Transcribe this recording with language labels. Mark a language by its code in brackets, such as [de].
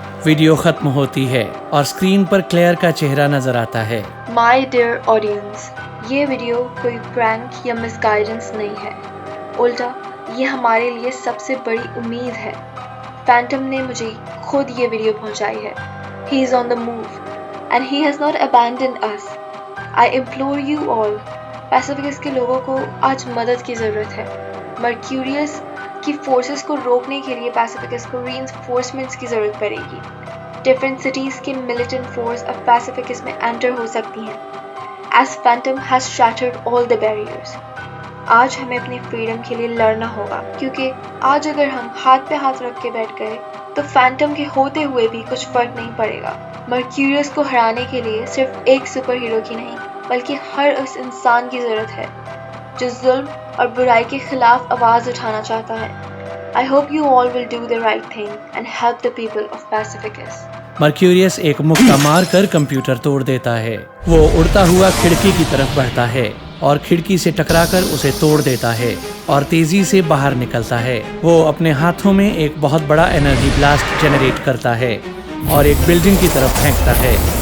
[hi] Video खत्म होती है और स्क्रीन पर क्लेयर का चेहरा नजर आता है। [en] My dear audience, [hi] ये वीडियो कोई प्रैंक या मिसगाइडेंस नहीं है। उल्टा ये हमारे लिए सबसे बड़ी उम्मीद है। फैंटम ने मुझे खुद ये वीडियो पहुंचाई है। [en] He is on the move and he has not abandoned us. I implore you all, [hi] पैसिफिकस के लोगों को आज मदद की ज़रूरत है। मर्क्यूरियस की फोर्सेस को रोकने के लिए पैसिफिकस को रीइंफोर्समेंट्स की ज़रूरत पड़ेगी। डिफरेंट सिटीज़ के मिलिटेंट फोर्स अब पैसिफिकस में एंटर हो सकती हैं। [en] As Phantom has shattered all the barriers. [hi] आज हमें अपनी फ्रीडम के लिए लड़ना होगा, क्योंकि आज अगर हम हाथ पे हाथ रख के बैठ गए तो फैंटम के होते हुए भी कुछ फर्क नहीं पड़ेगा। मर्क्यूरियस को हराने के लिए सिर्फ एक सुपर हीरो की नहीं, बल्कि हर उस इंसान की जरूरत है जो जुल्म और बुराई के खिलाफ आवाज उठाना चाहता है। [en] I hope you all will do the right thing and help the people of Pacificus. [hi] Mercurius एक मुक्का मार कर कंप्यूटर तोड़ देता है। वो उड़ता हुआ खिड़की की तरफ बढ़ता है और खिड़की से टकराकर उसे तोड़ देता है और तेजी से बाहर निकलता है। वो अपने हाथों में एक बहुत बड़ा एनर्जी ब्लास्ट जनरेट करता है और एक बिल्डिंग की तरफ फेंकता है।